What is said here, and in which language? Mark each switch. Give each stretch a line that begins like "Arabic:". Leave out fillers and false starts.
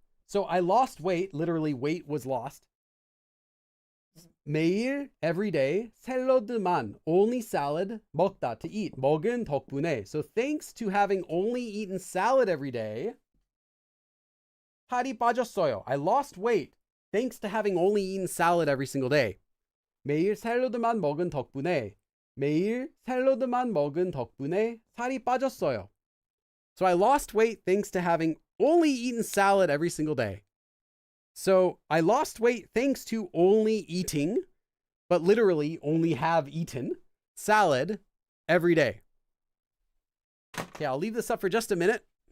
English: So I lost weight, literally weight was lost. 매일, every day, 샐러드만, only salad, 먹다, to eat, 먹은 덕분에. So thanks to having only eaten salad every day, 살이 빠졌어요. I lost weight thanks to having only eaten salad every single day.
Korean: 매일 샐러드만 먹은 덕분에, 매일 샐러드만 먹은 덕분에 살이 빠졌어요.
English: So I lost weight thanks to having only eaten salad every single day. So I lost weight thanks to only eating, but literally only have eaten salad every day. Okay, I'll leave this up for just a minute.